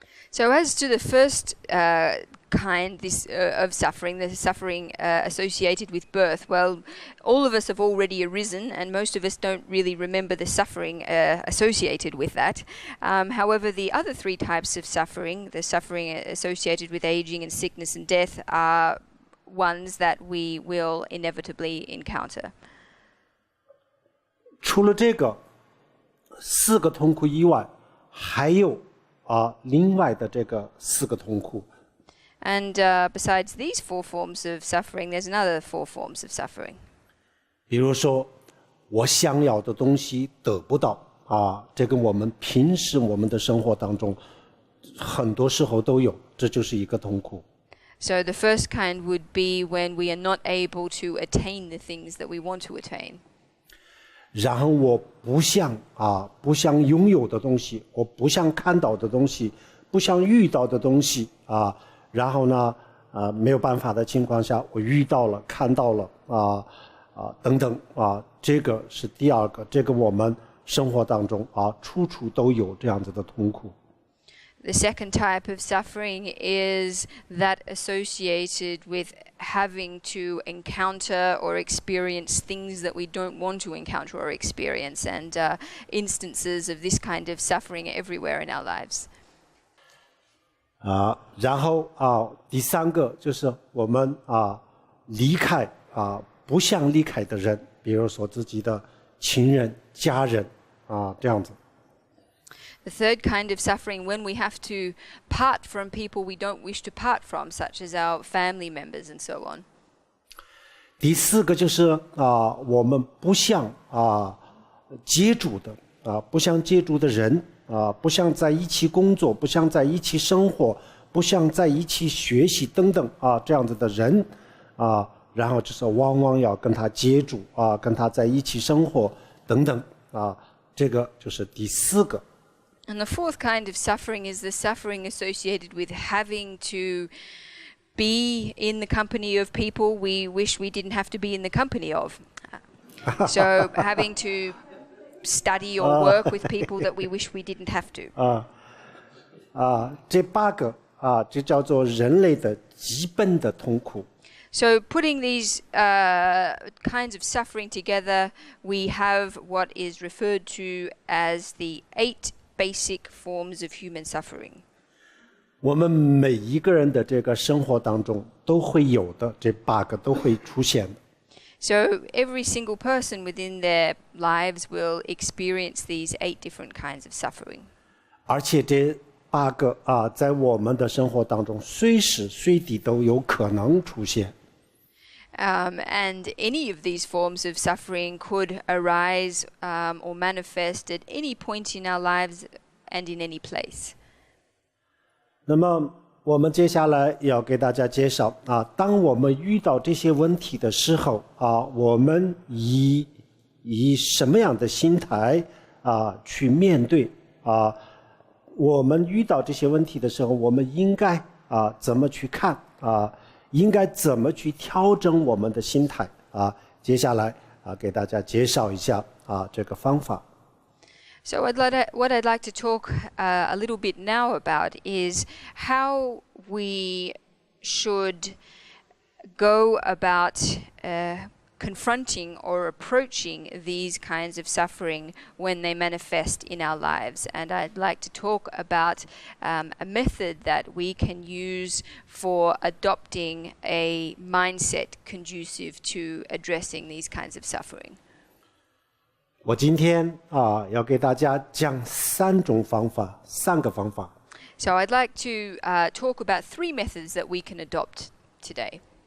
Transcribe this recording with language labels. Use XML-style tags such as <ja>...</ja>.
<en>So as to the first kind of suffering, the suffering associated with birth, well, all of us have already arisen, and most of us don't really remember the suffering associated with that. However, the other three types of suffering, the suffering associated with aging and sickness and death, are ones that we will inevitably encounter.</en> <zh>除了这个四个痛苦以外还有另外的这个四个痛苦。</zh> <en>And besides these 4 forms of suffering, there's another 4 forms of suffering.</en> <zh>比如说，我想要的东西得不到啊，这个我们平时我们的生活当中很多时候都有，这就是一个痛苦。</zh> <en>So the first kind would be when we are not able to attain the things that we want to attain.</en> <zh>然后我不想拥有的东西，我不想看到的东西，不想遇到的东西啊，然后呢，没有办法的情况下，我遇到了，看到了等等啊，这个是第二个，这个我们生活当中处处都有这样子的痛苦。</zh> <en>The second type of suffering is that associated with having to encounter or experience things that we don't want to encounter or experience, and instances of this kind of suffering everywhere in our lives.</en> <zh>然后第三个就是我们离开不想离开的人，比如说自己的亲人、家人这样子。</zh> <en>The third kind of suffering when we have to part from people we don't wish to part from, such as our family members and so on.</en> <zh>第四个就是我们不想接触的不想接触的人不想在一起工作，不想在一起生活，不想在一起学习等等这样子的人然后就是往往要跟他接触跟他在一起生活等等这个就是第四个。</zh> <en>And the fourth kind of suffering is the suffering associated with having to be in the company of people we wish we didn't have to be in the company of. So having to study or work with people that we wish we didn't have to.</en> <zh>这8个这叫做人类的基本的痛苦。</zh> <en>So putting these kinds of suffering together, we have what is referred to as the 8 basic forms of human suffering.</en> <zh>我们每一个人的这个生活当中都会有的，这8个都会出现的。</zh> <en>So every single person within their lives will experience these 8 different kinds of suffering.</en> <zh>而且这8个在我们的生活当中随时随地都有可能出现。</zh> <en>And any of these forms of suffering could arise or manifest at any point in our lives and in any place.</en> <zh>那么我们接下来要给大家介绍当我们遇到这些问题的时候我们以什么样的心态去面对我们遇到这些问题的时候，我们应该怎么去看应该怎么去调整我们的心态接下来给大家介绍一下这个方法。</zh> <en>So what I'd like to talk a little bit now about is how we should go about confronting or approaching these kinds of suffering when they manifest in our lives. And I'd like to talk about a method that we can use for adopting a mindset conducive to addressing these kinds of suffering.</en> <zh>我今天要给大家讲3个方法。</zh> <en>So I'd like to talk about 3 methods that we can adopt today.</en>